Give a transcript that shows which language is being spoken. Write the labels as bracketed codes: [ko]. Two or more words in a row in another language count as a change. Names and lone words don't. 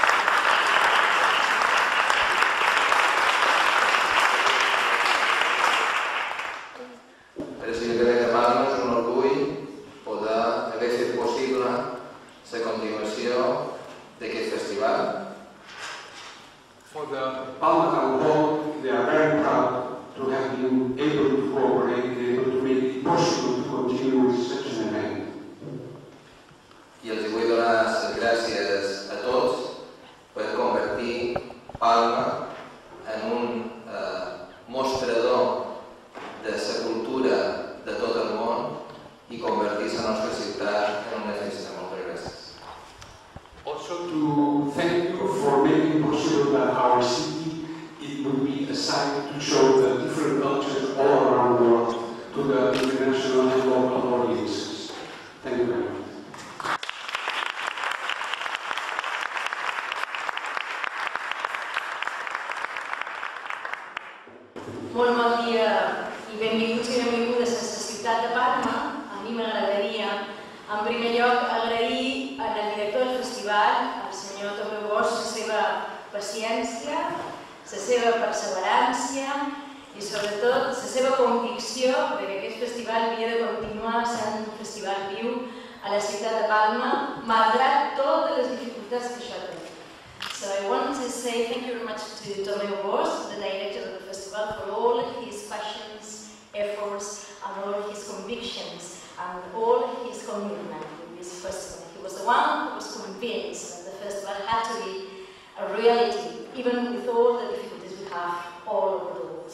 [ca] Presidente de Palma, és un orgull poder haver fet possible la continuació d'aquest festival. [en] For the Palma Town Hall, they are very proud to have been able to cooperate, able to make it possible to continue with such an event. [ca] I els vull donar les gràcies a tots per convertir Palma en un mostrador de la cultura de tot el món i convertir la nostra ciutat en una festa. Moltes gràcies. [en] Also to thank you for making possible that our city it will be a site to show the different cultures all around the world to the international and local audiences. Thank you very much. [ca] Molt bon dia i benvinguts i benvingudes a la ciutat de Palma. A mi m'agradaria, en primer lloc, agrair al director del festival, al senyor Tomeu Bosch, la seva paciència, la seva perseverància i, sobretot, la seva convicció que aquest festival havia de continuar sent un festival viu a la ciutat de Palma, malgrat totes les dificultats que això té. [en] So I want to say thank you very much to Tomeu Bosch, the director of the festival, for all his passions, efforts, and all his convictions, and all his commitment with this festival. He was the one who was convinced that the festival had to be a reality, even with all the difficulties we have all over the world.